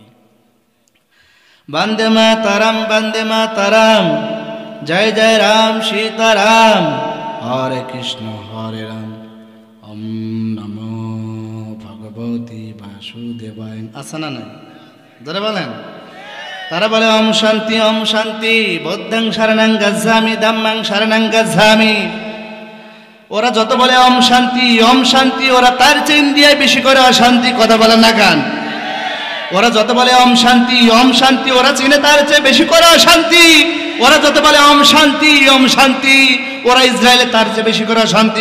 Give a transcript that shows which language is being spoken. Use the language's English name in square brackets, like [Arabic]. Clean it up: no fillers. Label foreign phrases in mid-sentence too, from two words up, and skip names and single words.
[Sanskrit] বন্দে মাতারাম, জয় জয় রাম সীতারাম, হরে কৃষ্ণ হরে রাম, ওম নমো ভগবতী বাসুদেবায়। [Bangla] আছে না নাই? ধরে বলেন। তারা বলে [Sanskrit] ওম শান্তি, [Pali] বৌদ্ধং শরণং গচ্ছামি, ধম্মং শরণং গচ্ছামি। [Bangla] ওরা যত বলে [Sanskrit] ওম শান্তি, [Bangla] ওরা তার চেয়ে ইন্ডিয়ায় বেশি করে অশান্তি। কথা বলেন না কান? ওরা যত বলে [Sanskrit] ওম শান্তি, [Bangla] ওরা চীনে তার চেয়ে বেশি করে অশান্তি। ওরা যত বলে [Sanskrit] ওম শান্তি, [Bangla] ওরা ইসরায়েলে তার চেয়ে বেশি করে অশান্তি।